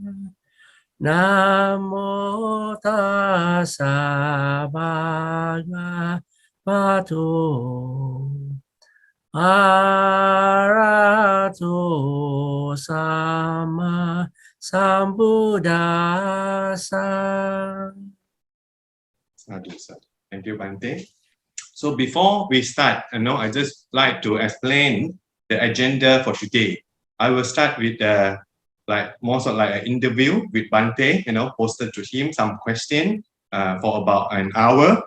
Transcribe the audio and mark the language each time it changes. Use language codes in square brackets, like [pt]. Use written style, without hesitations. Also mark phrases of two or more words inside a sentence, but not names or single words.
[pi] Namo tassa bhagavato arahato samma sambuddhassa. Sadhu, sadhu. [en] Thank you, Bhante. So before we start, I just like to explain the agenda for today. I will start with more sort of like an interview with Bhante, posted to him some questions for about an hour.